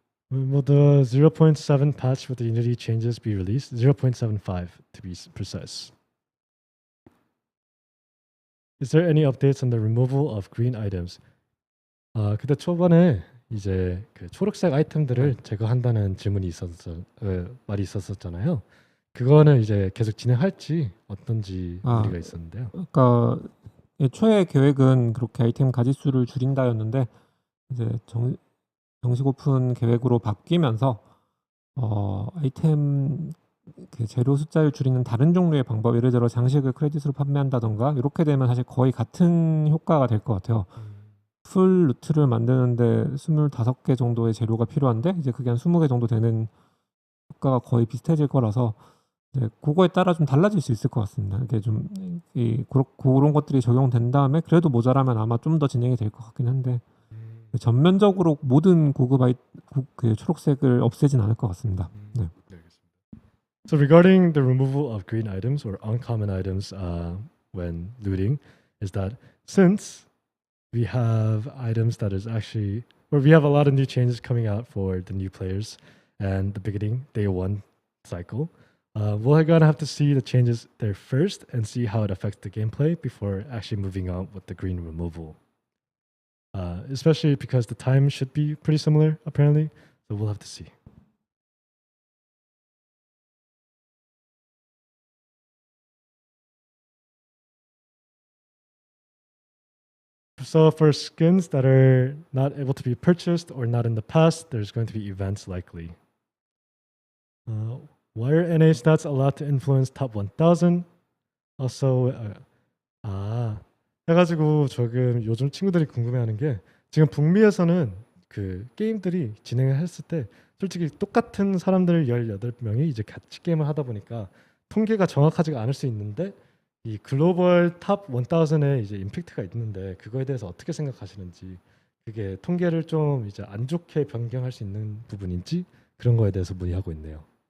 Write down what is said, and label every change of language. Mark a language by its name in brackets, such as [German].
[English] When will the 0.7 patch with the Unity changes be released? 0.75 to be precise. Is there any updates on the removal of green items? [Korean] 그때 초반에 이제 그 초록색 아이템들을 제거한다는 질문이 말이 있었었잖아요. 그거는 이제 계속 진행할지 어떤지 문의가 있었는데요. 그러니까 애초에 계획은 그렇게 아이템 가짓수를 줄인다였는데 이제 정식 오픈 계획으로 바뀌면서 아이템 그 재료 숫자를 줄이는 다른 종류의 방법, 예를 들어 장식을 크레딧으로 판매한다던가 이렇게 되면 사실 거의 같은 효과가 될 것 같아요. 풀 루트를 만드는데 25개 정도의 재료가 필요한데 이제 그게 한 20개 정도 되는 효과가 거의 비슷해질 거라서 이제 그거에 따라 좀 달라질 수 있을 것 같습니다. 이게 좀 그런 것들이 적용된 다음에 그래도 모자라면 아마 좀 더 진행이 될 것 같긴 한데 전면적으로 모든 그 초록색을 없애진 않을 것 같습니다. 네. [English] So regarding the removal of green items or uncommon items when looting, is that since we have items that is actually, or we have a lot of new changes coming out for the new players and the beginning day one cycle, we're gonna have to see the changes there first and see how it affects the gameplay before actually moving on with the green removal. Especially because the time should be pretty similar apparently, so we'll have to see. So for skins that are not able to be purchased or not in the past, there's going to be events likely. Why are NA stats allowed to influence top 1000? [Korean] Also, 해가지고 조금 요즘 친구들이 궁금해하는 게 지금 북미에서는 그 게임들이 진행을 했을 때 솔직히 똑같은 사람들 18명이 이제 같이 게임을 하다 보니까 통계가 정확하지가 않을 수 있는데 이 글로벌 탑 1000에 이제 임팩트가 있는데 그거에 대해서 어떻게 생각하시는지 그게 통계를 좀 이제 안 좋게 변경할 수 있는 부분인지 그런 거에 대해서 문의하고 있네요.